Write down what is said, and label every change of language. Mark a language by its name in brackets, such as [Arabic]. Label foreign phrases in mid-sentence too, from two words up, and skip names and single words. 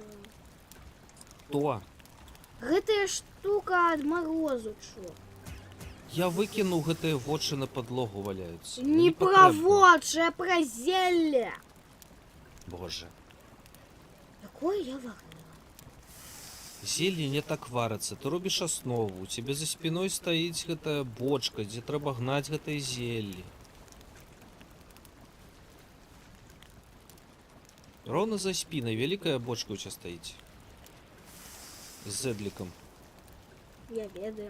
[Russian] Кто? [Belarusian] Гэтая штука ад марозу, чё? Я выкінуў гэтыя вочы на падлогу валяюцца. [Russian] Не про вочы, а про зелье. Боже. Какое я варила? [Belarusian] Зелье не так варыцца. Ты робіш аснову. У цябе за спиной стаіць гэтая бочка, дзе трэба гнаць гэтае зелле. Роўна за спінай вялікая бочка ў цябе стаіць. З зэдлікам. Я ведаю.